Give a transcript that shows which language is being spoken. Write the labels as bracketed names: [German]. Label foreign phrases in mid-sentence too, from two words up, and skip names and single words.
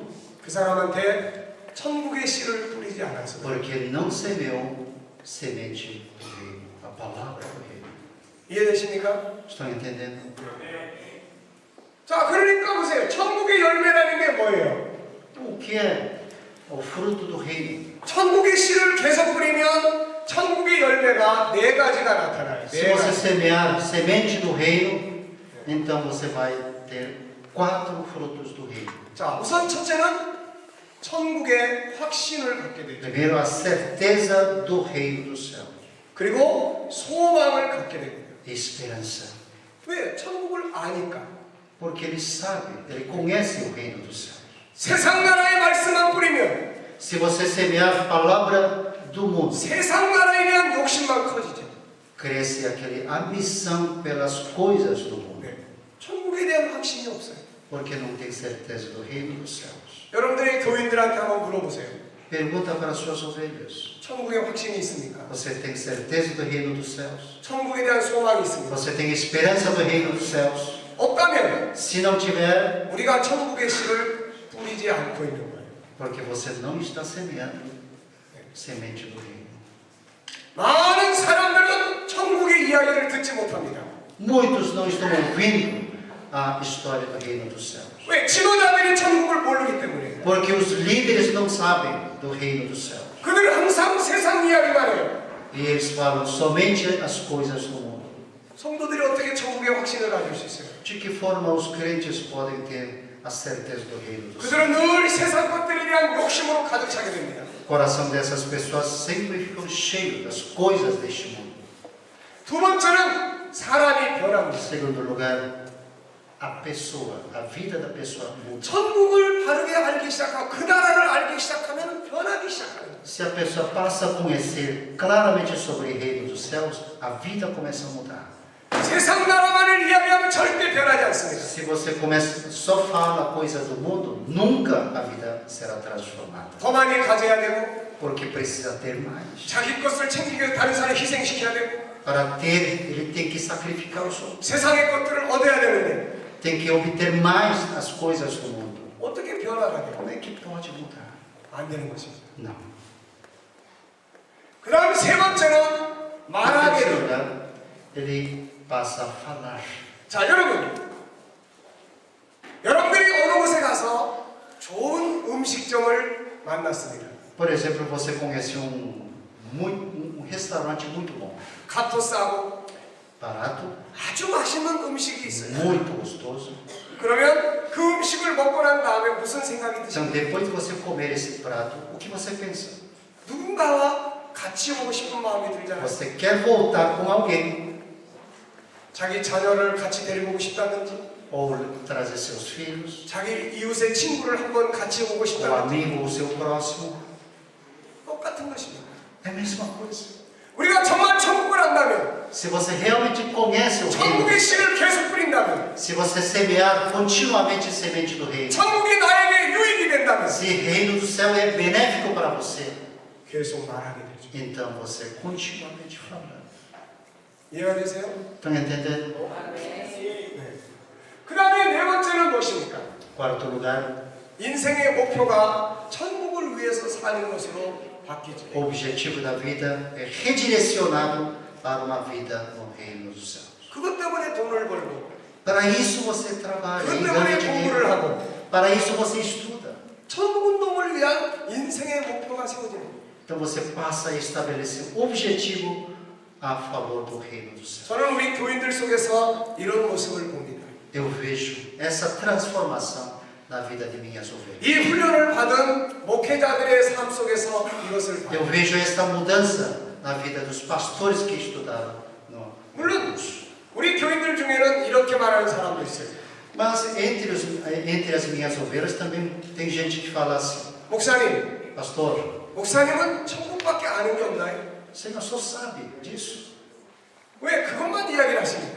[Korean] 그 사람한테 천국의 씨를 뿌리지 않았어요. [Portuguese] porque não semeou semente do reino, a palavra do reino. [Korean] 이해되십니까? [Portuguese] Estão entendendo? [Korean] 자, 그러니까 보세요. 천국의 열매라는 게 뭐예요? [Portuguese] O que é o fruto do reino? [Korean] 천국의 씨를 계속 뿌리면 천국의 열매가 4가지가 나타나요. [Portuguese] Se [Korean] 네 [Portuguese] você [Korean] 가지. [Portuguese] semear semente do reino, então você vai ter 4 frutos do reino. [Korean] 자, 우선 첫째는 천국의 확신을 갖게 되죠. [Portuguese] Primeiro, a certeza do reino do céu. [Korean] 그리고 소망을 갖게 됩니다. [Portuguese] Esperança. [Korean] 왜? 천국을 아니까. [Portuguese] Porque ele sabe, ele conhece o reino do céu. [Korean] 세상 나라의 말씀만 뿌리면 [Portuguese] Se você semear a palavra do mundo, [Korean] 세상 나라에 대한 욕심만 커지죠. [Portuguese] cresce aquela ambição pelas coisas do mundo. [Korean] 네. 천국에 대한 확신이 없어요. [Portuguese] Porque não tem certeza do reino dos céus. [Korean] 여러분들이 교인들한테 한번 물어보세요. [Portuguese] Pergunta para as suas ovelhas. [Korean] 천국에 확신이 있습니까? [Portuguese] Você tem certeza do reino dos céus? [Korean] 천국에 대한 소망이 있습니까? [Portuguese] Você tem esperança do reino dos céus? [Korean] 없다면 [Portuguese] Se não tiver, [Korean] 우리가 천국의 씨를 뿌리지 않고 있는 거예요. [Portuguese] porque você não está semeando semente do reino. [Korean] 많은 사람들은 천국의 이야기를 듣지 못합니다. [Portuguese] Muitos não estão ouvindo a história do reino dos céus. [Korean] 왜? 지도자들이 천국을 모르기 때문에. [Portuguese] Porque os líderes não sabem do reino dos céus. [Korean] 그들은 항상 세상 이야기만 해요. [Portuguese] E eles falam somente as coisas do mundo. [Korean] 성도들이 어떻게 천국의 확신을 가질 수 있어요? [Portuguese] De que forma os crentes podem ter a certeza do reino dos céus? [Korean] 그들은 늘 세상 것들에 대한 욕심으로 가득 차게 됩니다. [Portuguese] O coração dessas pessoas sempre ficam cheio das coisas deste mundo. [Korean] 두 번째는 사람이 변합니다. [Portuguese] Em segundo lugar, a pessoa, a vida da pessoa muda. [Korean] 천국을 바르게 알기 시작하고 그 나라를 알기 시작하면 변하기 시작하는 거예요. [Portuguese] Se a pessoa passa a conhecer claramente sobre o reino dos céus, a vida começa a mudar. [Korean] 세상 나라만을 이야기하면 절대 변하지 않습니다. [Portuguese] Se você começa só fala coisas do mundo, nunca a vida será transformada. [Korean] 더 많이 가져야 되고 [Portuguese] Porque precisa ter mais. [Korean] 자기 것을 챙기기 위해 다른 사람을 희생시켜야 되고 [Portuguese] Para ter, ele tem que sacrificar os outros. [Korean] 세상의 것들을 얻어야 되는데 [Portuguese] Tem que obter mais as coisas do mundo. [Korean] 어떻게 변화가 돼요? [Portuguese] Como é que pode mudar? [Korean] 안 되는 것이죠. [Portuguese] Não. [Korean] 그 다음 세 번째는 [Portuguese] Em [Korean] 말하게 [Portuguese] terceiro [Korean] 됩니다. [Portuguese] lugar, ele passa a falar. [Korean] 자, 여러분들이 어느 곳에 가서 좋은 음식점을 만났습니다. [Portuguese] Por exemplo, você conhece um restaurante muito bom, [Korean] 값도 싸고 [Portuguese] barato, [Korean] 아주 맛있는 음식이 있어요. [Portuguese] muito gostoso. [Korean] 그러면 그 음식을 먹고 난 다음에 무슨 생각이 [Portuguese] Então, [Korean] 드십니까? [Portuguese] depois de você comer esse prato, o que você pensa? [Korean] 누군가와 같이 오고 싶은 마음이 들잖아요. [Portuguese] Você quer voltar com alguém [Korean] 자기 자녀를 같이 데리고 오고 싶다든지 [Portuguese] ou trazer seus filhos, [Korean] 자기 이웃의 친구를 한번 같이 오고 [Portuguese] ou [Korean] 싶다든지 [Portuguese] amigo ou seu próximo. [Korean] 똑같은 것입니다. [Portuguese] É a mesma coisa. [Korean] 우리가 정말 천국을 안다면 [Portuguese] Se você realmente conhece o reino, [Korean] 천국의 씨를 계속 뿌린다면 [Portuguese] se você semear continuamente semente do reino, [Korean] 천국이 나에게 유익이 된다면 [Portuguese] se o reino do céu é benéfico para você, [Korean] 계속 말하게 되죠. [Portuguese] então você continuamente falando. [Korean] 이해가 되세요? [Portuguese] Estão entendendo? [Korean] 네. 그 다음에 네 번째는 무엇입니까? [Portuguese] Quarto lugar, [Korean] 인생의 목표가 천국을 위해서 사는 것으로 바뀌죠. [Portuguese] o objetivo da vida é redirecionado para uma vida no reino dos céus. [Korean] 그것 때문에 돈을 벌고 [Portuguese] Para isso você trabalha [Korean] 그것 [Portuguese] e [Korean] 때문에 [Portuguese] ganha [Korean] 공부를 [Portuguese] dinheiro. [Korean] 하고 [Portuguese] Para isso você estuda. [Korean] 천국 운동을 위한 인생의 목표가 세워지는 거예요. [Portuguese] Então você passa a estabelecer objetivo a favor do reino dos céus. [Korean] 저는 우리 교인들 속에서 이런 모습을 봅니다. [Portuguese] Eu vejo essa transformação na vida de minhas ovelhas. [Korean] 이 훈련을 받은 목회자들의 삶 속에서 이것을 봐요. [Portuguese] Eu vejo esta mudança na vida dos pastores que estudaram no [Korean] 물론 [Portuguese] curso. [Korean] 우리 교인들 중에는 이렇게 말하는 사람도 있어요. [Portuguese] Mas entre as minhas ovelhas também tem gente que fala assim: [Korean] 목사님, [Portuguese] Pastor, [Korean] 목사님은 천국밖에 아는 게 없나요? [Portuguese] o senhor só sabe disso? [Korean] 왜 그것만 이야기를 하십니까?